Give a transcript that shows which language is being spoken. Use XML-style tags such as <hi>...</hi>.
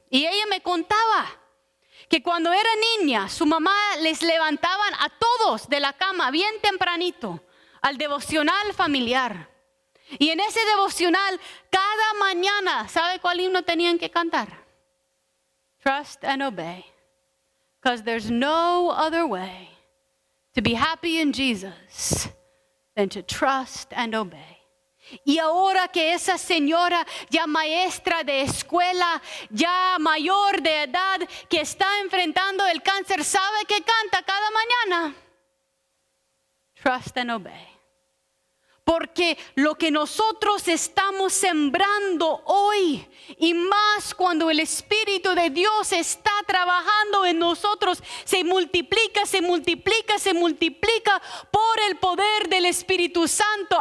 <es>Y ella me contaba que cuando era niña, su mamá les levantaban a todos de la cama bien tempranito al devocional familiar. Y en ese devocional, cada mañana, ¿sabe cuál himno tenían que cantar?</es> <en>Trust and obey, because there's no other way to be happy in Jesus than to trust and obey.</en> <es>Y ahora que esa señora ya maestra de escuela, ya mayor de edad, que está enfrentando el cáncer, ¿sabe qué canta cada mañana?</es> <en>Trust and obey.</en> <es>Porque lo que nosotros estamos sembrando hoy, y más cuando el Espíritu de Dios está trabajando en nosotros, se multiplica, se multiplica, se multiplica por el poder del Espíritu Santo.</es>